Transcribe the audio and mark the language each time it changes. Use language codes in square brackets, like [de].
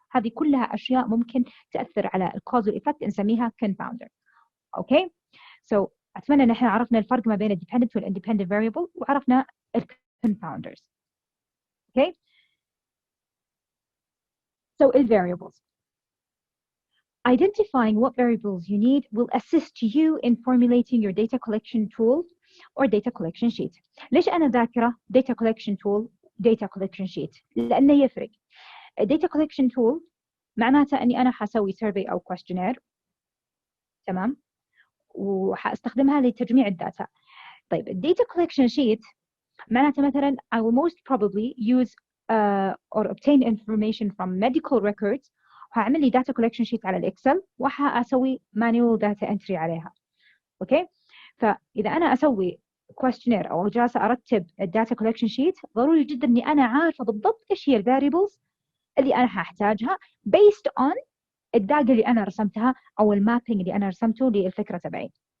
[ar] هذه كلها أشياء ممكن تأثر على causal effect نسميها confounder. Okay, so أتمنى إن إحنا عرفنا الفرق ما بين ال dependent وال independent variable وعرفنا ال confounders. [en] Okay, so ال variables. Identifying what variables you need will assist you in formulating your data collection tool or data collection sheet. [ar] ليش أنا ذاكرة data collection tool data collection sheet؟ لأنه يفرق. data collection tool معناته أني أنا حسوي survey أو questionnaire، تمام، وحاستخدمها لتجميع الداتا. طيب [en] data collection sheet [ar] معناته مثلا [en] I will most probably use or obtain information from medical records. [ar] هعمل لي data collection sheet على الإكسل وحأسوي manual data entry عليها. أوكي، فإذا أنا أسوي questionnaire أو جالسة أرتب data collection sheet ضروري جدا إني أنا عارفة بالضبط إيش هي variables اللي أنا هحتاجها [en] based on [ar] الداتا اللي أنا رسمتها أو المابينج اللي أنا رسمته للفكرة تبعي.